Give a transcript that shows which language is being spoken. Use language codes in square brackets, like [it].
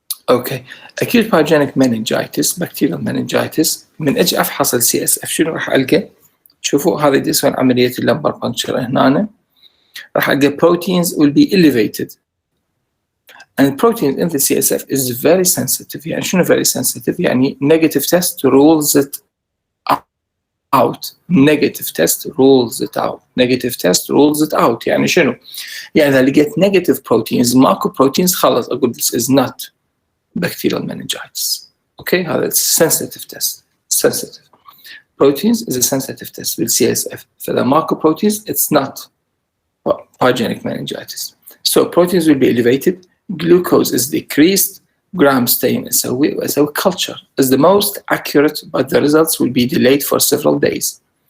[ar] أوكي، [en] acute pathogenic meningitis bacterial meningitis، [ar] من أجي أفحص CSF شنو راح ألقى؟ شوفوا هذا دي يسوون عملية اللمبر بانكتشر هنا، راح ألقى [en] proteins will be elevated. And protein in the CSF is very sensitive. [ar] يعني شنو [en] very sensitive؟ يعني negative test rules it out. Negative test rules it out. Negative test rules it out. [ar] يعني شنو؟ يعني إذا لقيت negative proteins ماكو proteins خلاص أقول [en] this is not bacterial meningitis. Okay، [ar] هذا [en] sensitive test. Sensitive. Proteins is a sensitive test with CSF. [ar] فإذا ماكو [en] proteins it's not pathogenic meningitis. So proteins will be elevated. Glucose is decreased, gram stain أسوي culture is the most accurate, but the results will be delayed for several days.